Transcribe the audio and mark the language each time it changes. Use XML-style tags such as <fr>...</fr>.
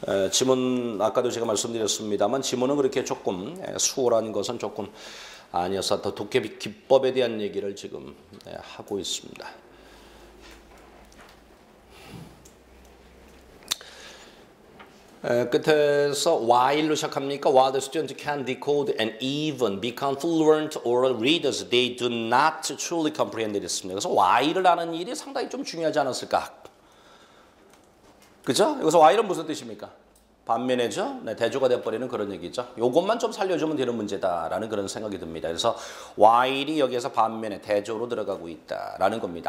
<ko>지문 아까도 제가 말씀드렸습니다만 지문은 그렇게 조금 수월한 것은 조금 아니어서 더 독해 기법에 대한 얘기를 지금 하고 있습니다. 끝에서 while로 시작합니까?</ko> <en>While the students can decode and even become fluent oral readers, they do not truly comprehend it.</en> <ko>그래서 while을 하는 일이 상당히 좀 중요하지 않았을까? 그죠? 여기서 while은 무슨 뜻입니까? 반면에죠. 네, 대조가 돼버리는 그런 얘기죠. 요것만 좀 살려주면 되는 문제다라는 그런 생각이 듭니다. 그래서 while이 여기에서 반면에 대조로 들어가고 있다라는 겁니다.</ko>